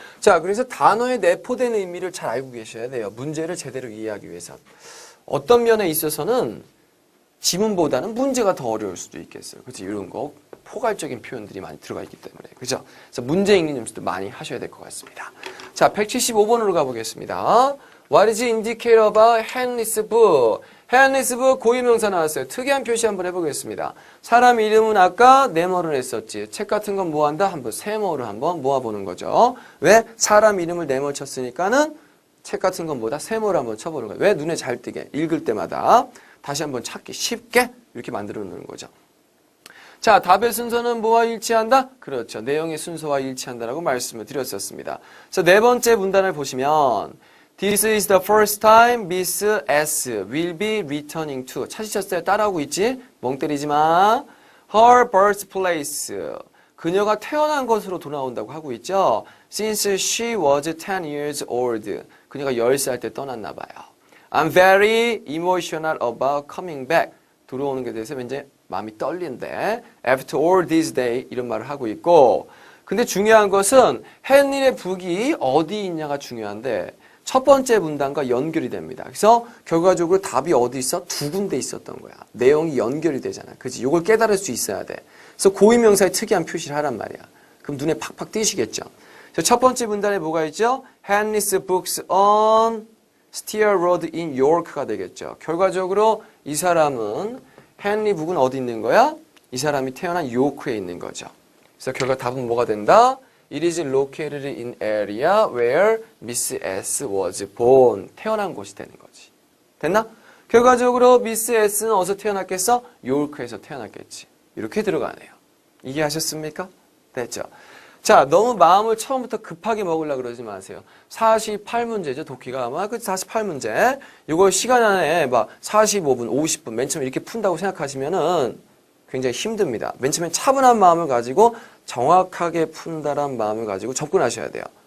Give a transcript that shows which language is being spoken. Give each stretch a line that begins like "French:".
Korean: 자, 그래서 단어의 내포된 의미를 잘 알고 계셔야 돼요. 문제를 제대로 이해하기 위해서. 어떤 면에 있어서는 지문보다는 문제가 더 어려울 수도 있겠어요. 그렇지? 이런 거 포괄적인 표현들이 많이 들어가 있기 때문에. 그죠? 그래서 문제 읽는 연습도 많이 하셔야 될 것 같습니다. 자, 175번으로 가보겠습니다.
English: What is indicated about Henry's book?
Korean: Henry's book 고유명사 나왔어요. 특이한 표시 한번 해보겠습니다. 사람 이름은 아까 네모를 했었지. 책 같은 건 뭐 한다? 한번 세모를 한번 모아보는 거죠. 왜? 사람 이름을 네모 쳤으니까는 책 같은 건 뭐다? 세모를 한번 쳐보는 거예요. 왜? 눈에 잘 띄게. 읽을 때마다 다시 한번 찾기 쉽게 이렇게 만들어 놓는 거죠. 자, 답의 순서는 뭐와 일치한다? 그렇죠. 내용의 순서와 일치한다라고 말씀을 드렸었습니다. 그래서 네 번째 문단을 보시면
English: This is the first time Miss S will be returning to.
Korean: 찾으셨어요? 따라오고 있지? 멍 때리지 마.
English: Her birthplace.
Korean: 그녀가 태어난 곳으로 돌아온다고 하고 있죠.
English: Since she was 10 years old.
Korean: 그녀가 10살 때 떠났나 봐요.
English: I'm very emotional about coming back.
Korean: 들어오는 게 대해서 왠지 마음이 떨린데
English: After all these days
Korean: 이런 말을 하고 있고 근데 중요한 것은 헨리의 북이 어디 있냐가 중요한데 첫 번째 문단과 연결이 됩니다. 그래서 결과적으로 답이 어디 있어? 두 군데 있었던 거야. 내용이 연결이 되잖아. 그렇지? 이걸 깨달을 수 있어야 돼. 그래서 고유명사의 특이한 표시를 하란 말이야. 그럼 눈에 팍팍 띄시겠죠? 그래서 첫 번째 문단에 뭐가 있죠?
English: Henry's books on Steer Road in York가 되겠죠.
Korean: 결과적으로 이 사람은 헨리 북은 어디 있는 거야? 이 사람이 태어난 요크에 있는 거죠. 그래서 결과 답은 뭐가 된다?
English: It is located in area where Miss S was born.
Korean: 태어난 곳이 되는 거지. 됐나? 결과적으로 Miss S는 어디서 태어났겠어? 요크에서 태어났겠지. 이렇게 들어가네요. 이해하셨습니까? 됐죠? 자, 너무 마음을 처음부터 급하게 먹으려고 그러지 마세요. 48문제죠, 독기가 아마. 그 48문제. 이거 시간 안에 막 45분, 50분, 맨 처음에 이렇게 푼다고 생각하시면은 굉장히 힘듭니다. 맨 처음에 차분한 마음을 가지고 정확하게 푼다란 마음을 가지고 접근하셔야 돼요.